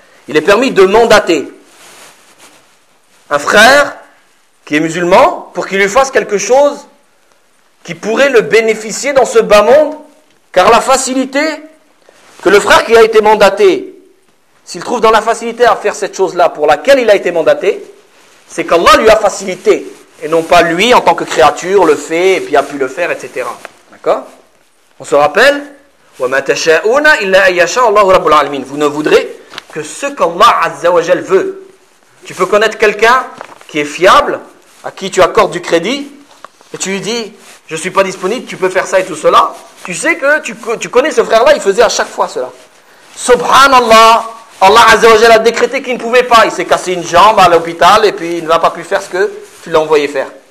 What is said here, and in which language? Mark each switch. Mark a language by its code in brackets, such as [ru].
[fr] Il est permis de mandater un frère qui est musulman pour qu'il lui fasse quelque chose qui pourrait le bénéficier dans ce bas monde, car la facilité que le frère qui a été mandaté, s'il trouve dans la facilité à faire cette chose-là pour laquelle il a été mandaté, c'est qu'Allah lui a facilité, et non pas lui en tant que créature le fait et puis a pu le faire, etc. D'accord ? On se rappelle, [ar] وَمَا تَشَاءُونَ إِلَّا أَيَّشَاءَ اللَّهُ رَبُّ الْعَالَمِينَ. [fr] Vous ne voudrez que ce qu'Allah Azza wa Jal veut. Tu peux connaître quelqu'un qui est fiable, à qui tu accordes du crédit, et tu lui dis, je ne suis pas disponible, tu peux faire ça et tout cela. Tu sais que tu connais ce frère-là, il faisait à chaque fois cela. Subhanallah, Allah Azza wa Jal a décrété qu'il ne pouvait pas. Il s'est cassé une jambe à l'hôpital et puis il ne va pas plus faire ce que tu l'as envoyé faire.